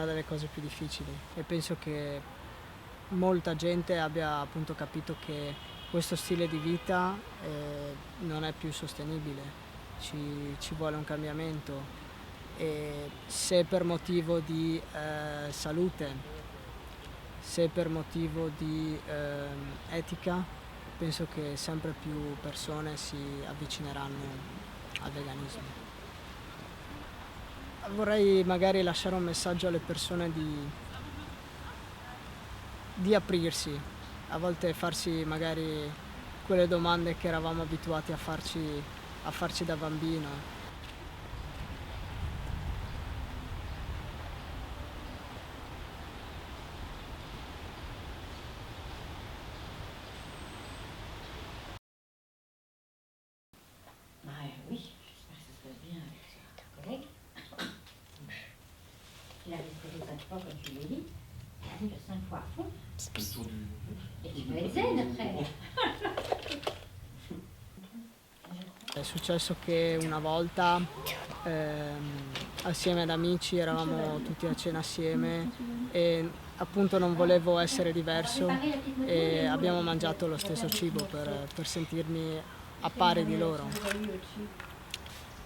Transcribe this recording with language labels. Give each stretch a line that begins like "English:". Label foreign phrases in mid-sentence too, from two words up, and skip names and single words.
Italian: delle cose più difficili e penso che molta gente abbia appunto capito che questo stile di vita non è più sostenibile, ci vuole un cambiamento e se per motivo di salute, se per motivo di etica, penso che sempre più persone si avvicineranno al veganismo. Vorrei magari lasciare un messaggio alle persone di aprirsi, a volte farsi magari quelle domande che eravamo abituati a farci da bambino.
French: Oui, j'espère que ça se passe bien avec ta collègue. Il a respiré 5 fois comme tu l'as dit. Il arrive 5 fois à fond. E tu peux être zen après.
Italian: È successo che una volta assieme ad amici eravamo tutti a cena assieme e appunto non volevo essere diverso e abbiamo mangiato lo stesso cibo per sentirmi a pari di loro.